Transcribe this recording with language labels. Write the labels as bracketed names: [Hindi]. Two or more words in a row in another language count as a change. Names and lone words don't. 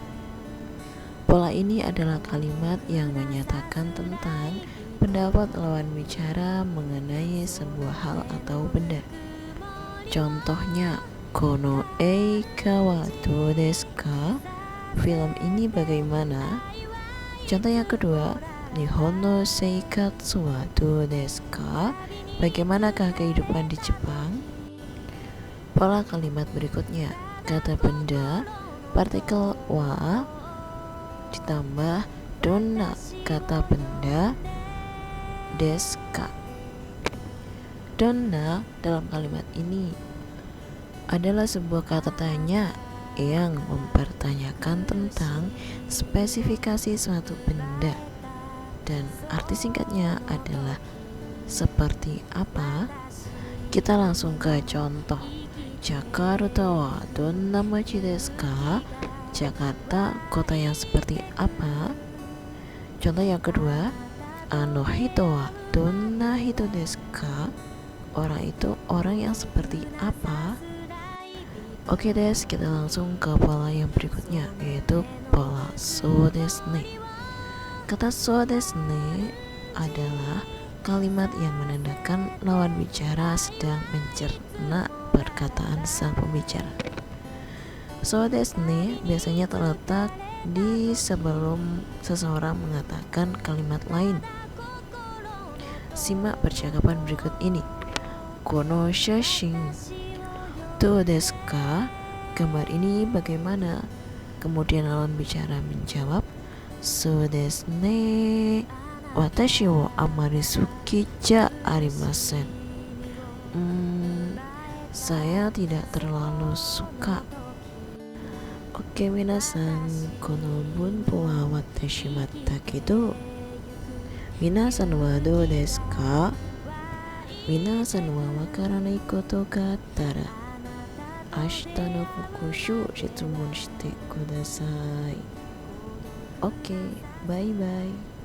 [Indonesian] Pola ini adalah kalimat yang menyatakan tentang pendapat lawan bicara mengenai sebuah hal atau benda. Contohnya, [Japanese] この映画はどうですか? [Indonesian] Film ini bagaimana? Contoh yang kedua, [Japanese] 日本の生活はどうですか? [Indonesian] Bagaimanakah kehidupan di Jepang? Pola kalimat berikutnya, kata benda, partikel wa ditambah donna, kata benda desu ka. Donna dalam kalimat ini adalah sebuah kata tanya yang mempertanyakan tentang spesifikasi suatu benda, dan arti singkatnya adalah seperti apa. Kita langsung ke contoh. [Japanese] ジャカルタはどんな町ですか? [Indonesian] Jakarta kota yang seperti apa? Contoh yang kedua, [Japanese] あの人はどんな人ですか? [Indonesian] Orang itu orang yang seperti apa? Oke des, kita langsung ke pola yang berikutnya, yaitu pola [Japanese] そうですね. [Indonesian] Kata [Japanese] そうですね [Indonesian] adalah kalimat yang menandakan lawan bicara sedang mencerna perkataan sang pembicara. [Japanese] そうですね [Indonesian] biasanya terletak di sebelum seseorang mengatakan kalimat lain. Simak percakapan berikut ini. [Japanese] この写真どうですか? [Indonesian] Gambar ini bagaimana? Kemudian lawan bicara menjawab, [Japanese] そうですね、私をあまり好きじゃありません. [Indonesian] Saya tidak terlalu suka. [Japanese] オーケー皆さん、この文法は私しまったけど、皆さんはどうですか? 皆さんはわからないことがあったら、明日の復習質問してください. [English] Oke, bye bye.